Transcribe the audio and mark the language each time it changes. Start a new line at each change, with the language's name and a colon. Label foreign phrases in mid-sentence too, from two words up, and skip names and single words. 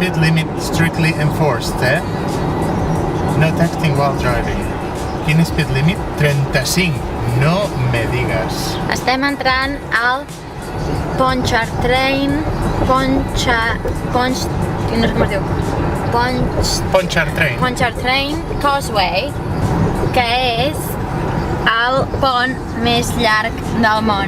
English: Speed limit strictly enforced, eh? No texting while driving.
Catalan: Quin
English: speed limit?
Catalan: 35.
Spanish: No me digas.
Catalan: Estem entrant al Pontchartrain, no sé com es diu, Pontchartrain Causeway, que és el pont més llarg del món.